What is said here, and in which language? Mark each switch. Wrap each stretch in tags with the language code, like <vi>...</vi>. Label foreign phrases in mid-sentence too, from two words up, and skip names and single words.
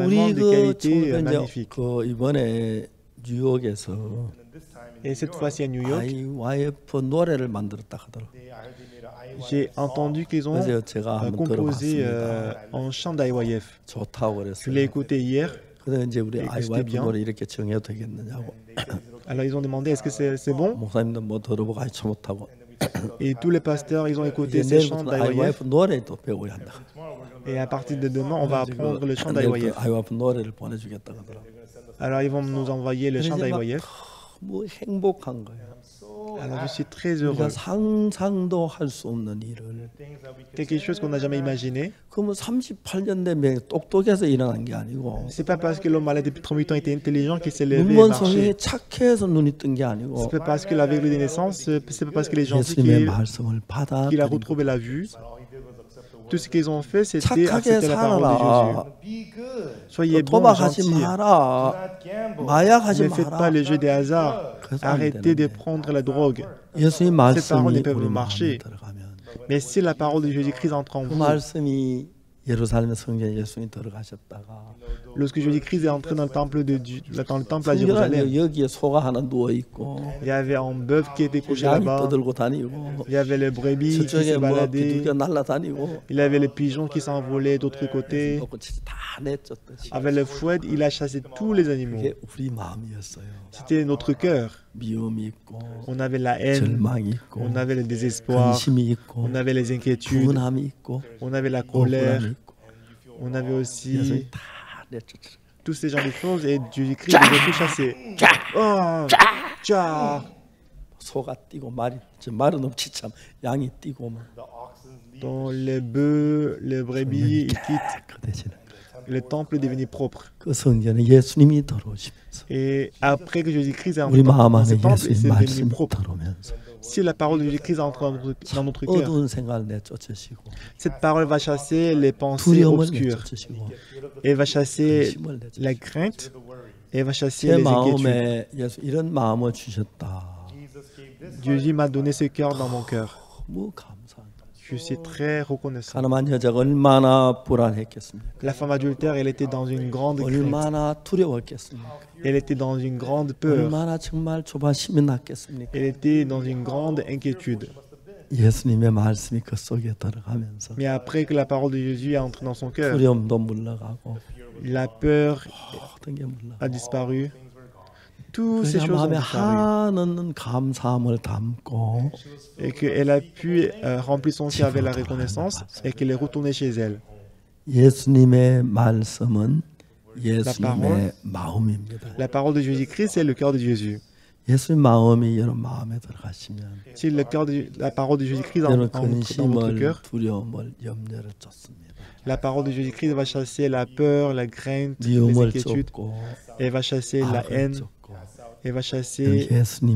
<ko>우리</ko> <fr>de</fr> <ko>그</ko> <fr>qualité</fr> <ko>청소년</ko> <fr>magnifique.</fr> <ko>그 이번에 뉴욕에서</ko> <en>this time</en> <fr>Et cette fois-ci à New York,</fr> <ko>IYF 노래를 만들었다 하더라고요.</ko> <en>I heard they made a IY</en> <fr>j'ai entendu qu'ils ont</fr> <ko>그래서 제가 한번</ko> <fr>composé</fr> <ko>들어봤습니다.</ko> <fr>en chant d'IYF.</fr> <ko>좋다고</ko> <fr>Je l'ai</fr> <ko>그랬어요.</ko> <fr>écouté hier.</fr> <ko>그래서 이제 우리</ko> <fr>Et que c'était IYF bien.</fr> <ko>노래 이렇게 정해도 되겠느냐고</ko> <fr>Alors ils ont demandé est-ce que c'est bon?</fr> <ko>목사님도 뭐 들어보고 아주 못하고</ko> <fr>Et tous les pasteurs, ils ont écouté</fr> <ko>이제</ko> <fr>ces chants</fr> <ko>내일부터</ko> <fr>d'IYF.</fr> <ko>IYF 노래도 배워야 한다.</ko> <fr>Et à partir de demain, on va apprendre le chant d'IYF.</fr> <ko>IYF 노래를 보내주겠다 하더라고.</ko> <fr>Alors ils vont nous envoyer le chant d'IYF.</fr> <ko>뭐 행복한 거예요.</ko> <fr>Alors je suis très</fr> <ko>우리가</ko> <fr>heureux.</fr> <ko>상상도 할 수 없는 일을</ko> <fr>Quelque chose qu'on n'a jamais imaginé.</fr> <ko>그러면 38년 된 똑똑해서 일어난 게 아니고</ko> <fr>C'est pas parce que l'homme malade depuis 38 ans était intelligent qu'il s'est levé et</fr> <ko>눈먼송이</ko> <fr>marché.</fr> <ko>착해서 눈이 뜬 게 아니고</ko> <fr>C'est pas parce que l'aveugle des naissances, c'est pas parce que les gens</fr> <ko>예수님의 말씀을</ko> <fr>qu'il a</fr> <ko>받아들이고</ko> <fr>retrouvé la vue. Tout ce qu'ils ont fait, c'était</fr> <ko>착하게</ko> <fr>accepter la parole de Jésus.</fr> <ko>살아라.</ko> <en>be good,</en> <fr>Soyez bons,</fr> <ko>도박하지</ko> <fr>gentils.</fr> <ko>마라.</ko> <en>not gamble.</en> <ko>마약하지</ko> <fr>Ne faites pas</fr> <ko>마라.</ko> <fr>le jeu des hasards.</fr> <ko>그래서 안</ko> <fr>Arrêtez de</fr> <ko>되는데.</ko> <fr>prendre la drogue.</fr> <ko>예수님</ko> <fr>Cette parole</fr> <ko>말씀이</ko> <fr>ne peut</fr> <ko>우리 마음에</ko> <fr>marcher.</fr> <ko>들어가면</ko> <fr>Mais si la parole de Jésus-Christ entre en</fr> <ko>그</ko> <fr>vous,</fr> <ko>말씀이 예루살렘 성전에 예수님이 들어가셨다가</ko> <fr>lorsque Jésus-Christ est entré dans le temple dans le temple à</fr> <ko>성전</ko> <fr>Jérusalem,</fr> <ko>안에 여기에 소가 하나 누워 있고</ko> <fr>il y avait un bœuf qui était couché</fr> <ko>양이</ko> <fr>là-bas.</fr> <ko>떠들고 다니고</ko> <fr>Il y avait les brebis qui</fr> <ko>저쪽에</ko> <fr>se</fr> <ko>뭐</ko> <fr>baladaient.</fr> <ko>비둘기가 날아다니고</ko> <fr>Il avait les pigeons qui s'envolaient d'autre côté.</fr> <ko>놓고 진짜 다 내쫓듯이</ko> <fr>Avec le fouet, il a chassé tous les animaux.</fr> <ko>그게 우리 마음이었어요.</ko> <fr>C'était notre cœur.</fr> <ko>미움이 있고</ko> <fr>On avait la haine,</fr> <ko>절망이 있고</ko> <fr>on avait le désespoir,</fr> <ko>근심이 있고</ko> <fr>on avait les inquiétudes,</fr> <ko>분함이 있고</ko> <fr>on avait la</fr> <ko>억울함이</ko> <fr>colère,</fr> <ko>있고</ko> <fr>on avait aussi</fr> <ko>예수님이 다 내쫓으라.</ko> <fr>tous ces genres de choses et Jésus-Christ les a tout chassés. Oh, tcha.</fr> <ko>소가 뛰고 말은 없지 참 양이 뛰고 막</ko> <fr>Donc les bœufs, les brebis, ils quittent.</fr> <ko>깨끗해지는 거예요.</ko> <fr>Le temple est devenu propre.</fr> <ko>그 성전에 예수님이 들어오시면서</ko> <fr>Et après que Jésus-Christ est</fr> <ko>우리</ko> <fr>entré</fr> <ko>마음</ko> <fr>dans ce</fr> <ko>안에</ko> <fr>temple, il</fr> <ko>예수님</ko> <fr>s'est devenu</fr> <ko>말씀이</ko> <fr>propre.</fr> <ko>들어오면서</ko> <fr>Si la parole de Jésus-Christ entre dans notre cœur,</fr> <ko>어두운 생각을 내쫓으시고</ko> <fr>cette parole va chasser les pensées</fr> <ko>두려움을</ko> <fr>obscures.</fr> <ko>내쫓으시고</ko> <fr>Elle va chasser</fr> <ko>근심을</ko> <fr>la</fr> <ko>내쫓으시고</ko> <fr>crainte. Elle va chasser</fr> <ko>제</ko> <fr>les inquiétudes.</fr> <ko>마음에 예수 이런 마음을 주셨다.</ko> <fr>Jésus m'a donné ce cœur dans mon cœur.</fr> <ko>너무 감사합니다.</ko> <fr>Je suis très reconnaissant.</fr> <ko>가늠한 여자가 얼마나 불안했겠습니까?</ko> <fr>La femme adultère, elle était dans une grande crainte.</fr> <ko>얼마나 두려웠겠습니까?</ko> <fr>Elle était dans une grande peur.</fr> <ko>얼마나 정말 조바심이 났겠습니까?</ko> <fr>Elle était dans une grande inquiétude.</fr> <ko>예수님의 말씀이 그 속에 들어가면서</ko> <fr>Mais après que la parole de Jésus est entrée dans son cœur,</fr> <ko>두려움도 물러가고</ko> <fr>la peur</fr> <ko>모든 게 물러가고</ko> <fr>a disparu. Toutes ces</fr> <ko>그래야</ko> <fr>choses ont</fr> <ko>마음에</ko> <fr>disparu.</fr> <ko>한없는 감사함을 담고</ko> <fr>Et qu'elle a pu remplir son cœur avec la reconnaissance et qu'elle est retournée chez elle.</fr> <ko>예수님의 말씀은</ko> <fr>parole.</fr> <ko>예수님의 마음입니다.</ko> <fr>La parole de Jésus-Christ, c'est le cœur de Jésus.</fr> <ko>예수님 마음이 여러분 마음에 들어가시면</ko> <fr>Si la parole de Jésus-Christ</fr> <ko>여러분</ko> <fr>entre dans votre</fr> <ko>근심을</ko> <fr>cœur,</fr> <ko>두려움을 염려를 쫓습니다.</ko> <fr>la parole de Jésus-Christ va chasser la peur, la crainte, les</fr> <ko>미움을</ko> <fr>inquiétudes.</fr> <ko>쫓고</ko> <fr>Elle va chasser la</fr> <ko>악을</ko> <fr>haine.</fr> <ko>쫓고</ko> <fr>Elle va chasser</fr>